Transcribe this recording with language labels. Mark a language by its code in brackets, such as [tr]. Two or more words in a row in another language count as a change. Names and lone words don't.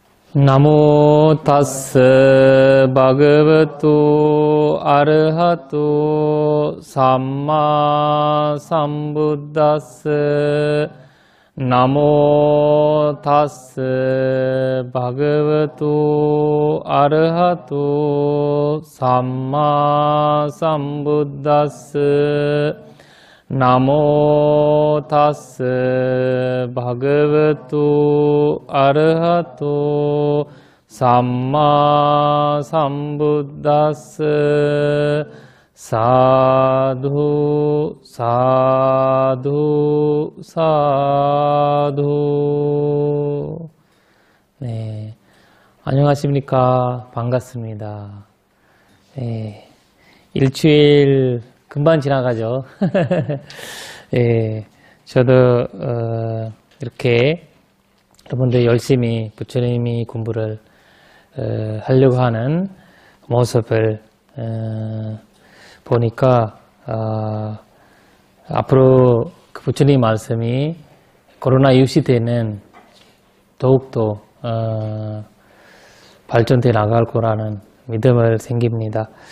[pi] Namo tassa bhagavato arahato sammā sambuddhassa namo tassa bhagavato arahato sammā sambuddhassa namo tassa bhagavato arahato sammā sambuddhassa sādhu sādhu sādhu. [ko] 네, 안녕하십니까. 반갑습니다. 네, 일주일 금방 지나가죠. 예, 저도 이렇게 여러분들 열심히 부처님이 공부를 하려고 하는 모습을 보니까 앞으로 그 부처님 말씀이 코로나 이후 시대에는 더욱더 발전돼 나갈 거라는 믿음을 생깁니다.